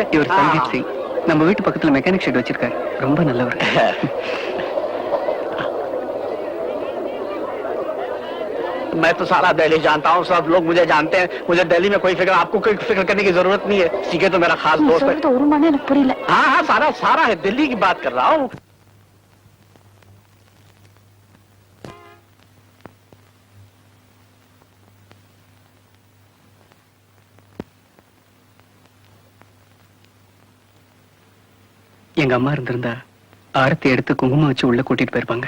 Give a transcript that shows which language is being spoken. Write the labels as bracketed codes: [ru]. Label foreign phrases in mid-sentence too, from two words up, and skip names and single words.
[ta] இவர் சந்தீப் சிங், நம்ம வீட்டு பக்கத்துல மெக்கானிக் ஷெட் வச்சிருக்காரு. ரொம்ப நல்லவர். [hi] मैं तो सारा दिल्ली जानता हूँ, सब लोग मुझे जानते हैं। मुझे दिल्ली में कोई फिक्र, आपको कोई फिक्र करने की जरूरत नहीं है। सीके तो मेरा खास दोस्त है। [ta] ஒரு மணி எனக்கு புரியல. [hi] हाँ हाँ, सारा सारा है, दिल्ली की बात कर रहा हूँ। [ta] எங்க அம்மா இருந்திருந்தா ஆரத்தி எடுத்து குங்குமம் வச்சு உள்ள கூட்டிட்டு போயிருப்பாங்க.